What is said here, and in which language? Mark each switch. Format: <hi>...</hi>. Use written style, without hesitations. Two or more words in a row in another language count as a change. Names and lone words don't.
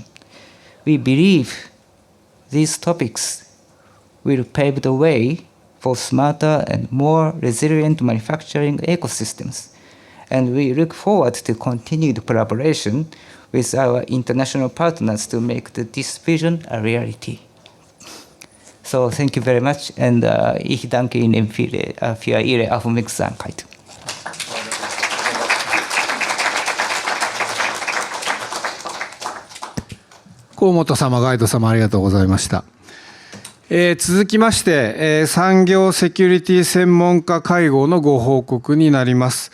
<en>We believe these topics will pave the way for smarter and more resilient manufacturing ecosystems, and we look forward to continued collaboration with our international partners to make this vision a reality. So thank you very much,</en> <de>und ich danke Ihnen für Ihre Aufmerksamkeit.</de> <ja>河本様、ガイド様、ありがとうございました。続きまして、産業セキュリティ専門家会合のご報告になります。</ja>